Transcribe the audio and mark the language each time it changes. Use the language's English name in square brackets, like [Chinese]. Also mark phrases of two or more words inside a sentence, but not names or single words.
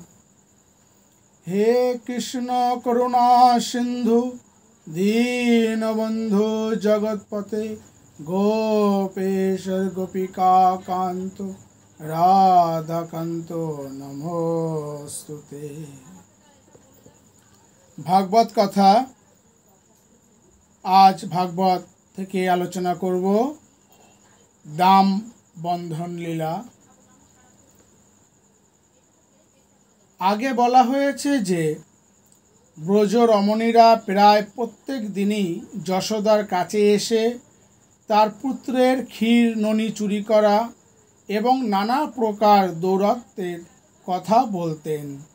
[Sanskrit] हे कृष्ण करुणा सिंधु दीनबंधु जगतपते गोपेश गोपिका कांतो राधा कांतो नमोस्तुते। [Bangla] ভাগবত কথা আজ ভাগবত থেকে আলোচনা করব দাম বন্ধন লীলা। আগে বলা হয়েছে যে ব্রজ রমণীরা প্রায় প্রত্যেক দিনই যশোদার কাছে এসে তার পুত্রের ক্ষীর ননি চুরি করা এবং নানা প্রকার দৌরাত্ম্যের কথা বলতেন।